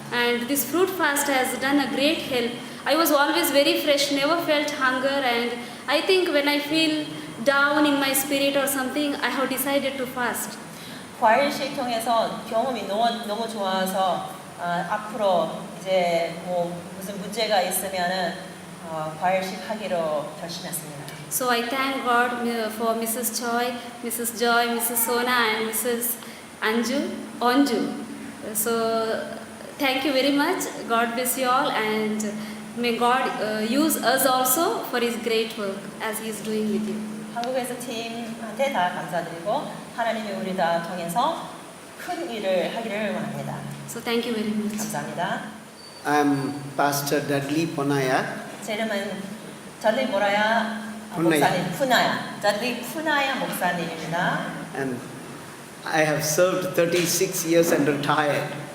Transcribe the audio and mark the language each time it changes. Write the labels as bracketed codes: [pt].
[en] And this fruit fast has done a great help. I was always very fresh, never felt hunger, and I think when I feel down in my spirit or something, I have decided to fast. [ko] 과일식 통해서 경험이 너무 좋아서 앞으로 이제 무슨 문제가 있으면은 과일식 하기로 결심했습니다. [en] So I thank God for Mrs. Choi, Mrs. Joy, Mrs. Sona, and Mrs. Anju. So thank you very much. God bless you all, and may God use us also for His great work as He is doing with you. [ko] 한국에서 팀한테 다 감사드리고 하나님이 우리 다 통해서 큰 일을 하기를 원합니다. [en] So thank you very much. [ko] 감사합니다. [en] I'm Pastor Dudley Ponaya. [ko] 제 이름은 달리 모라야 목사님, 달리 푸나야 목사님입니다. [en] And I have served 36 years and retired.